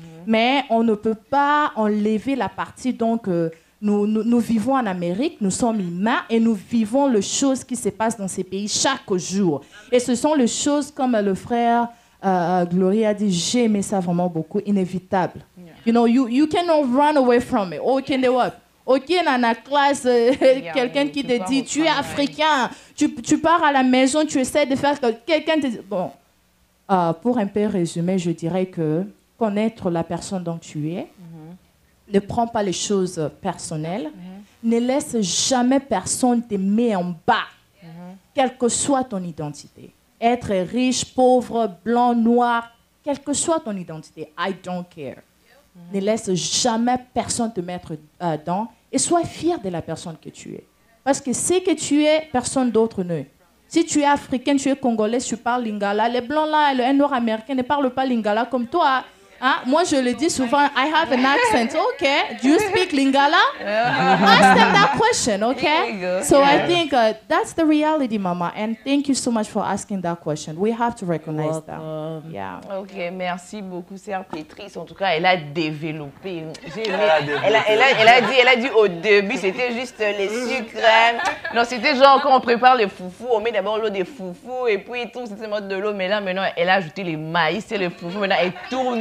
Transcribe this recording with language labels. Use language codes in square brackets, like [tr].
[fr] Mais on ne peut pas enlever la partie, donc, nous vivons en Amérique, nous sommes humains et nous vivons les choses qui se passent dans ces pays chaque jour. Et ce sont les choses, comme le frère Gloria a dit, j'ai aimé ça vraiment beaucoup, inévitables. [en] You know, you cannot run away from it. Oh, can they what? [fr] Ok, dans la classe, quelqu'un qui te dit, tu es africain, tu pars à la maison, tu essaies de faire que quelqu'un te dit... Bon, pour un peu résumer, je dirais que connaître la personne dont tu es, ne prends pas les choses personnelles, ne laisse jamais personne te mettre en bas, quelle que soit ton identité. Être riche, pauvre, blanc, noir, quelle que soit ton identité, [en] I don't care. [fr] Ne laisse jamais personne te mettre dedans et sois fier de la personne que tu es. Parce que ce que tu es, personne d'autre n'est. Si tu es africain, tu es congolais, tu parles lingala. Les blancs là, les nord-américains ne parlent pas lingala comme toi. Hein? Moi, je le dis souvent, [en] I have an accent. Okay, do you speak lingala? Ask them that question, okay? Here we go. So I think that's the reality, Mama. And thank you so much for asking that question. We have to recognize that. Yeah. [fr] Ok, merci beaucoup, sœur Pétrice. En tout cas, elle a développé. J'ai aimé. Elle a dit au début, c'était juste les sucres. Non, c'était genre quand on prépare les foufous, on met d'abord l'eau des foufous et puis tout, c'était mode de l'eau. Mais là, maintenant, elle a ajouté les maïs et les foufous. Maintenant, elle tourne.